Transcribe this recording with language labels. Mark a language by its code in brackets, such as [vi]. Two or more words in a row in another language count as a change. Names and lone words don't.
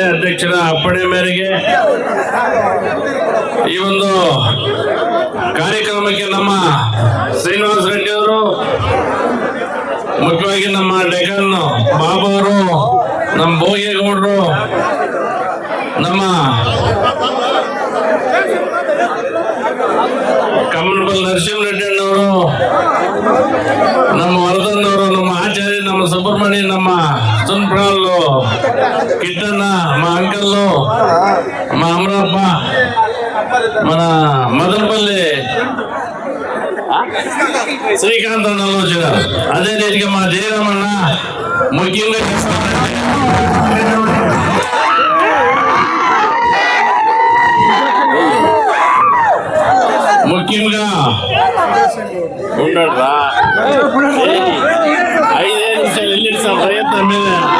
[kn] ಅಧ್ಯಕ್ಷರ ಅಪ್ಪಣೆ ಮೇರೆಗೆ ಈ ಒಂದು ಕಾರ್ಯಕ್ರಮಕ್ಕೆ ನಮ್ಮ ಶ್ರೀನಿವಾಸ ರೆಡ್ಡಿ ಅವರು, ಮುಖ್ಯವಾಗಿ ನಮ್ಮ ಡೆಕನ್ ಬಾಬು ಅವರು, ನಮ್ಮ ಭೋಗೇಗೌಡರು, ನಮ್ಮ ಕಮಲಬಲ್ ನರಸಿಂಹ ರೆಡ್ಡಿ ಅಣ್ಣವರು, ನಮ್ಮ ವರದನ್ನವರು, ನಮ್ಮ ಆಚಾರ್ಯ, ನಮ್ಮ ಸುಬ್ರಹ್ಮಣ್ಯ, ನಮ್ಮ ಸುನ್ಪ್ರಾಲ್ ಕಿಟ್ಟಣ್ಣ, [te] మా అంకల్లు, మా అమరప్ప, మన మదనపల్లి శ్రీకాంత్ అన్నలు వచ్చినారు. అదే రీతిగా మా జయరామన్న ముఖ్యంగా ఉండడు రా 5 నిమిషాలు వెళ్ళిస్తాం ప్రయత్నం మీద.